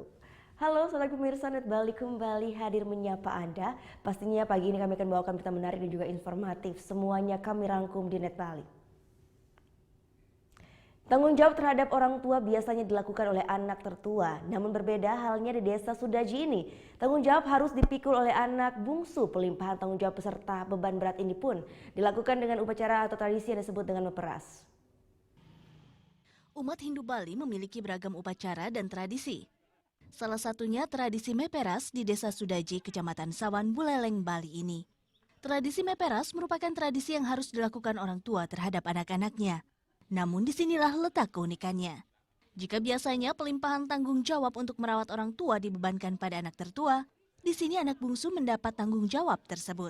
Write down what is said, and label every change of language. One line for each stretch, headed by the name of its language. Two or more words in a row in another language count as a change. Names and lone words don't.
Indonesian: Halo sahabat pemirsa Net Bali, kembali hadir menyapa Anda. Pastinya pagi ini kami akan bawakan berita menarik dan juga informatif. Semuanya kami rangkum di Net Bali. Tanggung jawab terhadap orang tua biasanya dilakukan oleh anak tertua. Namun berbeda halnya di desa Sudaji ini. Tanggung jawab harus dipikul oleh anak bungsu. Pelimpahan tanggung jawab peserta beban berat ini pun dilakukan dengan upacara atau tradisi yang disebut dengan meperas. Umat Hindu Bali memiliki beragam upacara dan tradisi. Salah satunya tradisi meperas di Desa Sudaji, Kecamatan Sawan, Buleleng, Bali ini. Tradisi meperas merupakan tradisi yang harus dilakukan orang tua terhadap anak-anaknya. Namun disinilah letak keunikannya. Jika biasanya pelimpahan tanggung jawab untuk merawat orang tua dibebankan pada anak tertua, di sini anak bungsu mendapat tanggung jawab tersebut.